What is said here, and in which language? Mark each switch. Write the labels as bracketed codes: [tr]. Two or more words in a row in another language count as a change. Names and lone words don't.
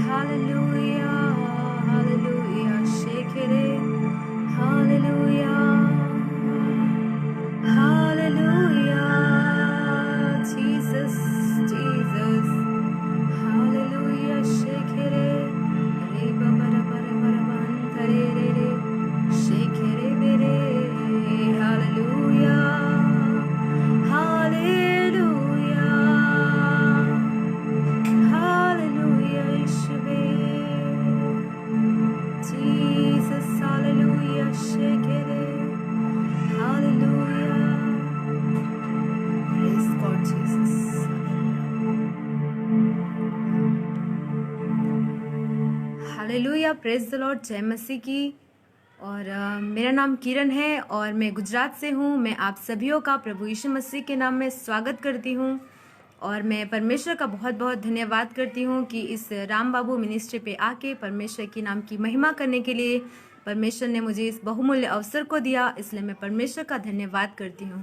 [en] Hallelujah, hallelujah. Shake it, hallelujah, hallelujah. Jesus, Jesus, hallelujah. Shake it, re ba ba ra ba ra ba ra ba ra re re. Shake it, re re. Hallelujah, hallelujah. Hallelujah, Yeshua. Jesus, hallelujah, shake it. Hallelujah. Praise God, Jesus. Hallelujah, praise the Lord, [hi] जय मसीह की। और मेरा नाम किरण है और मैं गुजरात से हूँ। मैं आप सभियों का प्रभु यीशु मसीह के नाम में स्वागत करती हूँ और मैं परमेश्वर का बहुत बहुत धन्यवाद करती हूँ कि इस राम बाबू मिनिस्ट्री पे आके परमेश्वर की नाम की महिमा करने के लिए परमेश्वर ने मुझे इस बहुमूल्य अवसर को दिया, इसलिए मैं परमेश्वर का धन्यवाद करती हूँ।